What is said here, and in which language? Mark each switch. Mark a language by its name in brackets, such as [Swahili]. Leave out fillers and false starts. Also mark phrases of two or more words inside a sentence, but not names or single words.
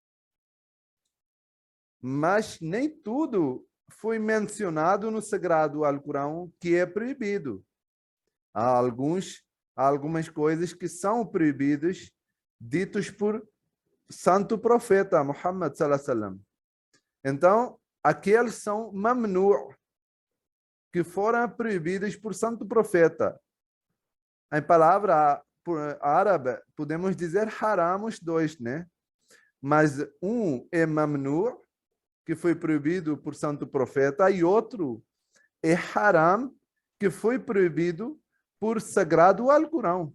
[Portuguese] Mas nem tudo foi mencionado no Sagrado Alcorão que é proibido. Há alguns há algumas coisas que são proibidas, ditos por santo profeta Muhammad [Arabic] صلى الله عليه وسلم. [Portuguese] Então, aqueles são mamnu', que foram proibidos por santo profeta. Em palavra árabe, podemos dizer haram os dois, né? Mas um é mamnu', que foi proibido por santo profeta, e outro é haram, que foi proibido por sagrado Alcorão.